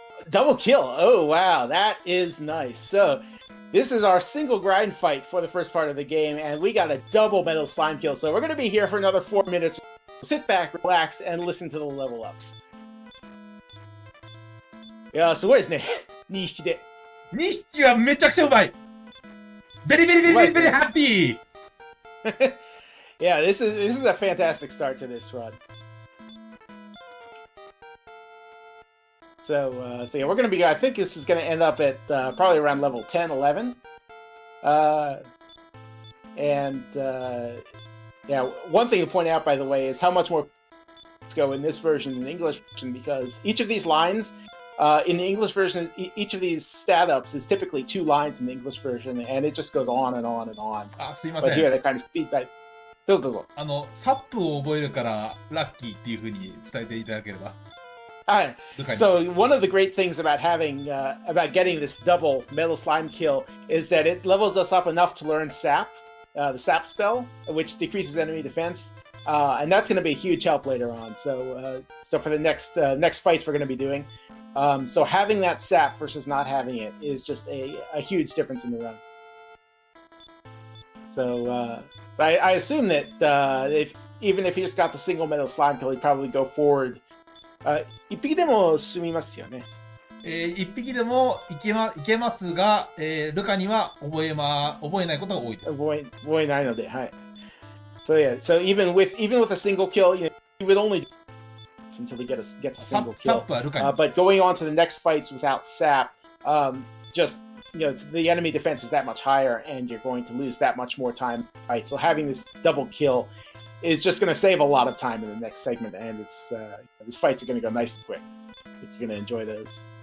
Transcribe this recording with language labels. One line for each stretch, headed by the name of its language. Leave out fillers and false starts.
English: Double kill. Oh, wow. That is nice. So this is our single grind fight for the first part of the game, and we got a double metal slime kill. So we're going to be here for another 4 minutes. Sit back, relax, and listen to the level ups.
Japanese: Yeah, すごいですね。 2匹で。 2匹はめちゃくちゃうまい
English: Very happy! Yeah, this is a fantastic start to this run. So yeah, we're going to be, I think this is going to end up at probably around level 10, 11. Yeah, one thing to point out, by the way, is how much more go in this version than the English version, because each of these lines, in the English version, each of these stat ups is typically 2 lines in the English version, and it just goes on and on and on.
Japanese: あ、すいま
English: But
Japanese: せ
English: here
Japanese: ん
English: they kind of speed by.
Japanese: どうぞどうぞ。サップを覚えるからラッキーっていう風に伝えていただければ
English: Alright,
Japanese: 了解
English: so one of the great things about getting this double metal slime kill is that it levels us up enough to learn sap, the sap spell, which decreases enemy defense, and that's going to be a huge help later on. So for the next fights we're going to be doing, so having that sap versus not having it is just a huge difference in the run. So I assume that even if he just got the single metal slime kill, he'd probably go forward.
Japanese: 1匹でも済みますよね。 1匹でもいけますが、ルカには覚えないことが多いです。覚えないので、はい。
English: So yeah, so even with a single kill, you would only do until he gets a single kill. But going on to the next fights without sap, just the enemy defense is that much higher, and you're going to lose that much more time. Right, so having this double kill is just going to save a lot of time in the next segment, and these fights are going to go nice and quick. You're going to enjoy those.